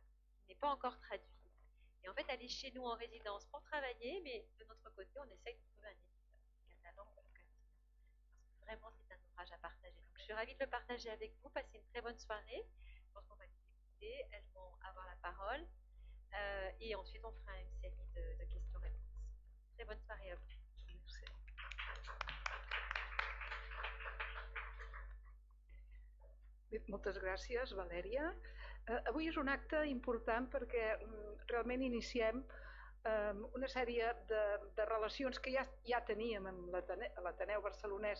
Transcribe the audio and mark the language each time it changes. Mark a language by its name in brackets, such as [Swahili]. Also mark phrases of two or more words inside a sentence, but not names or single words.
[French] Il n'est pas encore traduit. Et en fait, elle est chez nous en résidence pour travailler, mais de notre côté, on essaye de trouver un éditeur catalan ou castillan. Parce que vraiment, c'est un ouvrage à partager. Donc, je suis ravie de le partager avec vous. Passez une très bonne soirée. Je pense qu'on va les écouter. Elles vont avoir la parole. Et ensuite, on fera une série de questions-réponses. Très bonne soirée à vous. [Catalan] Bé, moltes gràcies, Valèria. Avui és un acte important perquè realment iniciem una sèrie de relacions que ja teníem amb l'Ateneu Barcelonès,